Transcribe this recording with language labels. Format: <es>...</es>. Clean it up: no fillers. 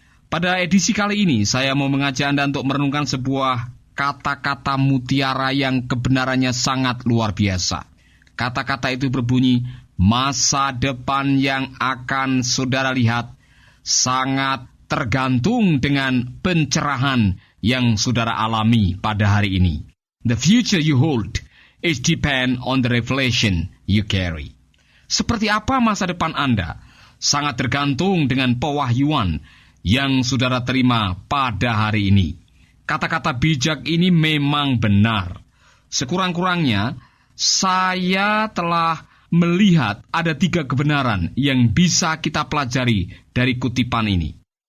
<id>Pada edisi kali ini saya mau mengajak Anda untuk merenungkan sebuah kata-kata mutiara yang kebenarannya sangat luar biasa. Kata-kata itu berbunyi, masa depan yang akan saudara lihat sangat tergantung dengan pencerahan yang saudara alami pada hari ini.</id> <en>The future you hold is depend on the revelation you carry.</en> <id>Seperti apa masa depan Anda sangat tergantung dengan pewahyuan yang saudara terima pada hari ini. Kata-kata bijak ini memang benar. Sekurang-kurangnya, saya telah melihat ada 3 kebenaran yang bisa kita pelajari dari kutipan ini.</id>